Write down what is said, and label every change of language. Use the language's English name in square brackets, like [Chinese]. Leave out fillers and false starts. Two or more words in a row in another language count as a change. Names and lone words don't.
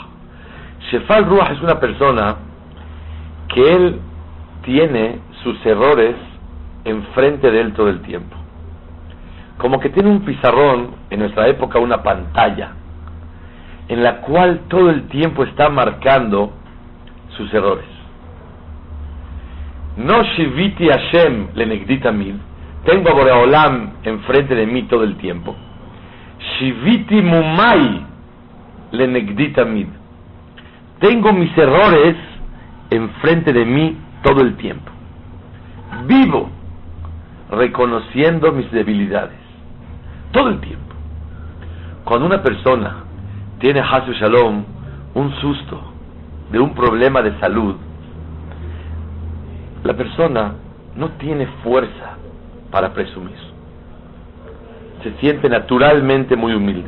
[Hebrew] שפל רוח [Spanish] es una persona que él tiene sus errores enfrente de él todo el tiempo. Como que tiene un pizarrón, en nuestra época una pantalla, en la cual todo el tiempo está marcando sus errores. [Hebrew] No שויתי השם לנגדי תמיד, [Spanish] tengo a Boreolam enfrente de mí todo el tiempo. [Hebrew] שויתי מומי לנגדי תמיד, [Spanish] tengo mis errores enfrente de mí todo el tiempo. Vivo reconociendo mis debilidades todo el tiempo. Cuando una persona tiene [Hebrew] חס ושלום [Spanish] un susto de un problema de salud, la persona no tiene fuerza para presumir, se siente naturalmente muy humilde.